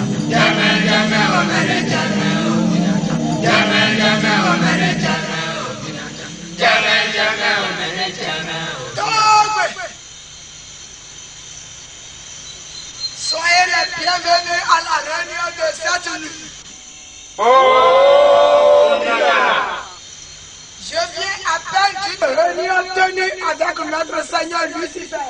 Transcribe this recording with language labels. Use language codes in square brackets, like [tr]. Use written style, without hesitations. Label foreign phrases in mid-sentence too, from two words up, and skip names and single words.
[fr] Jame o mere jame o mina jam. Jame o mere jame o mina jam. Jame o Soyez les bienvenus à la réunion de cette nuit. Je viens à peine d'une réunion tenue avec notre Seigneur Lucifer.